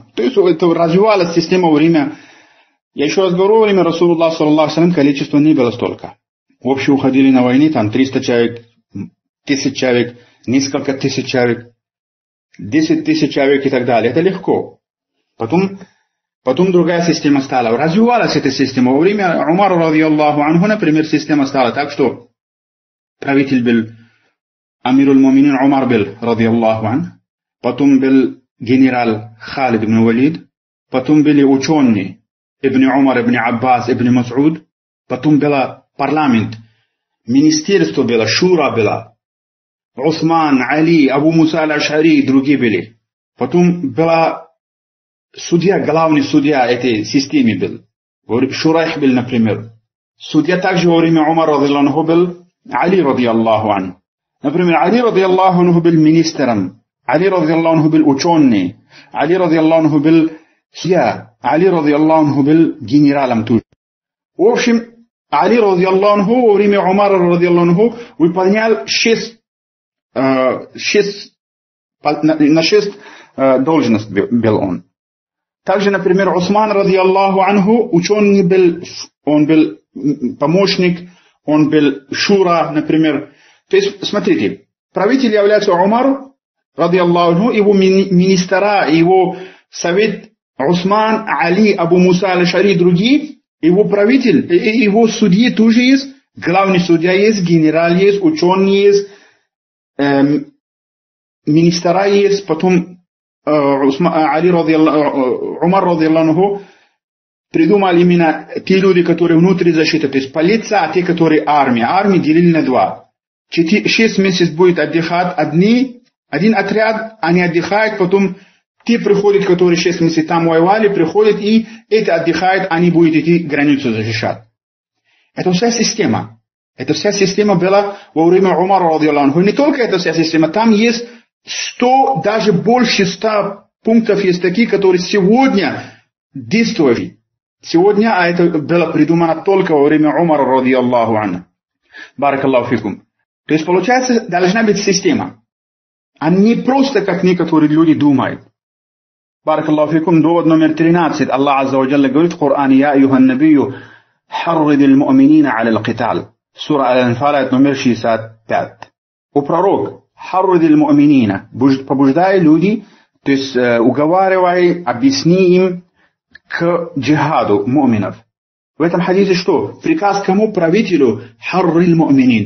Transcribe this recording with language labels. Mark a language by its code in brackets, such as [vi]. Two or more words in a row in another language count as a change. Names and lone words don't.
[ru] То есть это развивалась система во время, я еще раз говорю, во время [ar] رسول الله صلى الله عليه [ru] количество не было столько. Вообще уходили на войны, там 300 человек, 1000 человек, несколько тысяч человек, 10 тысяч человек и так далее. Это легко. Потом другая система стала. Развивалась эта система. Во время Умара, [ar] رضي الله عنه, [ru] например, система стала так, что правитель был [ar] أمير المؤمنين [ru] Умар был, [ar] رضي الله عنه. [ru] Потом был генерал Халид ибн Валид. Потом были ученые Ибн Умар, Ибн Аббас, Ибн Мас'уд. Потом была парламент, министерство было, шура было, Усман, Али, Абу Муса аль-Аш'ари и другие были. Потом была судья, главный судья этой системы был. Шурайх был, например. Судья также во время Умара [ar] رضي الله عنه [ru] был Али [ar] رضي الله عنه. [ru] Например, Али [ar] رضي الله عنه [ru] был министром, Али [ar] رضي الله عنه [ru] был ученый, Али [ar] رضي الله عنه [ru] был судья, Али [ar] رضي الله عنه [ru] был генералом тоже. В общем, Али [ar] رضي الله عنه [ru] во время Умара [ar] رضي الله عنه [ru] выполнял 6 должностей был он. Также, например, Усман [ar] رضي الله عنه [ru] ученый был, он был помощник, он был шура, например. То есть, смотрите, правитель является Умар [ar] رضي الله عنه, [ru] его министра, его совет Усман, Али, Абу Муса аль-Аш'ари и другие. Его правитель, его судьи тоже есть, главный судья есть, генерал есть, ученый есть, министра есть, потом Умар [ar] رضي الله عنه [ru] придумал именно те люди, которые внутри защиты, то есть полиция, а те, которые армия. Армию делили на два. 6 месяцев будет отдыхать один отряд, они отдыхают, потом те приходят, которые 6 месяцев там воевали, приходят и это отдыхают, они будут идти границу защищать. Это вся система. Это вся система была во время Умара [ar] رضي الله عنه. [ru] Не только эта вся система, там есть 100, даже больше 100 пунктов есть такие, которые сегодня действуют. Сегодня, а это было придумано только во время Умара [ar] رضي الله عنه. بارك الله فيكم. [ru] То есть получается, должна быть система. А не просто, как некоторые люди думают. [ar] بارك الله فيكم, [ru] довод номер 13. [ar] الله عز وجل [ru] говорит в Коране: [ar] «يا أيها النبي حرض المؤمنين على القتال». [ru] Сура Аль-Анфал, номер 65. О пророк, [ar] حرض المؤمنين, [ru] побуждай людей, то есть уговаривай, объясни им к джихаду му'минов. В этом хадисе что? Приказ кому? Правителю. [ar] حرض المؤمنين.